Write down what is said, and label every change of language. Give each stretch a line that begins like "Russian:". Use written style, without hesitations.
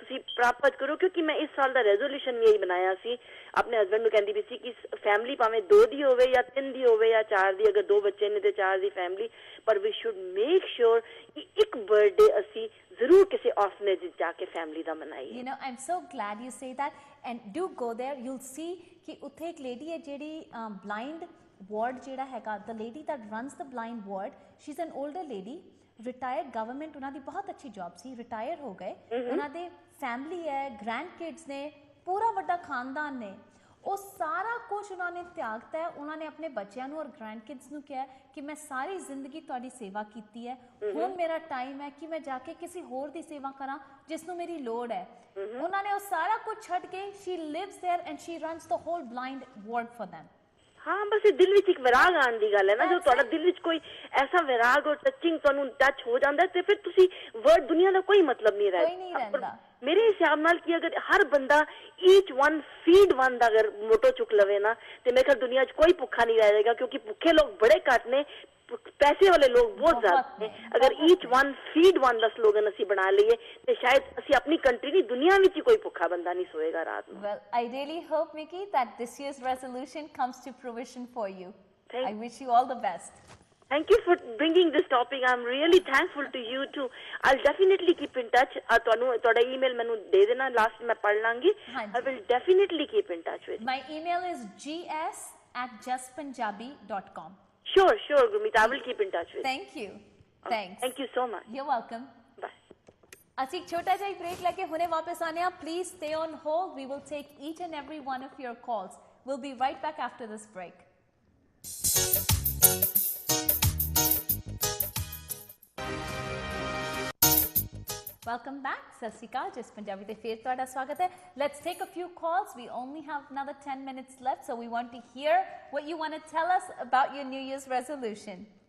Punjabi: ਤੁਸੀਂ ਪ੍ਰਾਪਤ ਕਰੋ, ਕਿਉਂਕਿ ਮੈਂ ਇਸ ਸਾਲ ਦਾ ਰੈਜ਼ੋਲੂਸ਼ਨ ਵੀ ਇਹੀ ਬਣਾਇਆ ਸੀ, ਆਪਣੇ ਹਸਬੈਂਡ ਨੂੰ ਕਹਿੰਦੀ ਵੀ ਸੀ ਕਿ ਫੈਮਿਲੀ ਭਾਵੇਂ 2 ਦੀ ਹੋਵੇ ਜਾਂ 3 ਦੀ ਹੋਵੇ ਜਾਂ 4 ਦੀ, ਅਗਰ 2 ਬੱਚੇ ਨੇ ਤੇ 4 ਦੀ ਫੈਮਿਲੀ, ਪਰ
English: we should make sure
Punjabi: ਕਿ ਇੱਕ ਬਰਥਡੇ ਅਸੀਂ ਜ਼ਰੂਰ ਕਿਸੇ ਆਰਫਨੇਜ ਵਿੱਚ ਜਾ ਕੇ family ਦਾ ਮਨਾਈਏ।
English: You know, I'm so glad you say that, and do go there. You'll see
Punjabi: ਕਿ ਉੱਥੇ ਇੱਕ ਲੇਡੀ ਹੈ ਜਿਹੜੀ blind ward ਜਿਹੜਾ ਹੈਗਾ,
English: the lady that runs the blind ward, she's an older lady, retired government,
Punjabi: ਉਹਨਾਂ ਦੀ ਬਹੁਤ ਅੱਛੀ ਜੌਬ ਸੀ, ਰਿਟਾਇਰ ਹੋ ਗਏ, ਉਹਨਾਂ ਦੇ ਫੈਮਿਲੀ ਹੈ, ਗ੍ਰੈਂਡ ਕਿਡਸ ਨੇ, ਪੂਰਾ ਵੱਡਾ ਖਾਨਦਾਨ ਨੇ, ਉਹ ਸਾਰਾ ਕੁਝ ਉਹਨਾਂ ਨੇ ਤਿਆਗਤਾ ਹੈ। ਉਹਨਾਂ ਨੇ ਆਪਣੇ ਬੱਚਿਆਂ ਨੂੰ ਔਰ ਗ੍ਰੈਂਡ ਕਿਡਸ ਨੂੰ ਕਿਹਾ ਕਿ ਮੈਂ ਸਾਰੀ ਜ਼ਿੰਦਗੀ ਤੁਹਾਡੀ ਸੇਵਾ ਕੀਤੀ ਹੈ, ਹੁਣ ਮੇਰਾ ਟਾਈਮ ਹੈ ਕਿ ਮੈਂ ਜਾ ਕੇ ਕਿਸੇ ਹੋਰ ਦੀ ਸੇਵਾ ਕਰਾਂ ਜਿਸ ਨੂੰ ਮੇਰੀ ਲੋੜ ਹੈ। ਉਹਨਾਂ ਨੇ ਉਹ ਸਾਰਾ ਕੁਝ ਛੱਡ ਕੇ,
English: she lives there and she runs the whole blind ward for them.
Punjabi: ਹਾਂ, ਬਸ ਇਹ ਦਿਲ ਵਿੱਚ ਇੱਕ ਵਿਰਾਗ ਆਉਣ ਦੀ ਗੱਲ ਹੈ ਨਾ, ਜੋ ਤੁਹਾਡਾ ਦਿਲ ਵਿੱਚ ਕੋਈ ਐਸਾ ਵਿਰਾਗ ਔਰ ਟੱਚਿੰਗ ਤੁਹਾਨੂੰ ਟੱਚ ਹੋ ਜਾਂਦਾ ਤੇ ਫਿਰ ਤੁਸੀਂ ਵਰਡ ਦੁਨੀਆ ਦਾ ਕੋਈ ਮਤਲਬ ਨਹੀਂ ਰਹਿੰਦਾ। ਮੇਰੇ ਹਿਸਾਬ ਨਾਲ ਕਿ ਅਗਰ ਹਰ ਬੰਦਾ
English: each one feed one
Punjabi: ਦਾ ਅਗਰ ਮੋਟੋ ਚੁੱਕ ਲਵੇ ਨਾ, ਤੇ ਮੇਰੇ ਖਿਆਲ ਦੁਨੀਆ 'ਚ ਕੋਈ ਭੁੱਖਾ ਨਹੀਂ ਰਹਿ ਜਾਏਗਾ, ਕਿਉਂਕਿ ਭੁੱਖੇ ਲੋਕ ਬੜੇ ਘੱਟ ਨੇ, ਪੈਸੇ ਵਾਲੇ ਲੋਕ ਬਹੁਤ ਜ਼ਿਆਦਾ ਨੇ। ਅਗਰ
English: each one feed one
Punjabi: ਦਾ ਸਲੋਗਨ ਅਸੀਂ ਬਣਾ ਲਈਏ ਤੇ ਸ਼ਾਇਦ ਅਸੀਂ ਆਪਣੀ ਕੰਟਰੀ ਨਹੀਂ, ਦੁਨੀਆ ਵਿੱਚ ਹੀ ਕੋਈ ਭੁੱਖਾ ਬੰਦਾ ਨਹੀਂ ਸੋਏਗਾ ਰਾਤ ਨੂੰ।
English: Well, I really hope, Mickey, that this year's resolution comes to fruition for you. I wish you all the best. Thank you for bringing this topic. I'm really thankful to you too. I'll definitely keep in touch.
Punjabi: ਤੁਹਾਨੂੰ ਤੁਹਾਡਾ email ਮੈਨੂੰ ਦੇ ਦੇਣਾ, last ਮੈਂ ਪੜ੍ਹ ਲਾਂਗੀ।
English: I will definitely keep in touch with you. My email is gs@justpunjabi.com. Sure, Gurmeet. I will keep in touch with you. Thank you. Thanks. Thank you so much. You're welcome. Bye.
Punjabi: ਅਸੀਂ ਛੋਟਾ ਜਿਹਾ break ਲੈ ਕੇ ਹੁਣੇ ਵਾਪਸ ਆਨੇ ਆ।
English: Please stay on hold. We will take each and every one of your calls. We'll be right back after this break. Welcome back.
Punjabi: ਸਤਿ ਸ਼੍ਰੀ ਅਕਾਲ, ਜਿਸ ਪੰਜਾਬੀ ਤੇ ਫੇਰ ਤੁਹਾਡਾ ਸਵਾਗਤ ਹੈ।
English: Let's take a few calls. We only have another 10 minutes left, so we want to hear what you want to tell us about your New Year's resolution.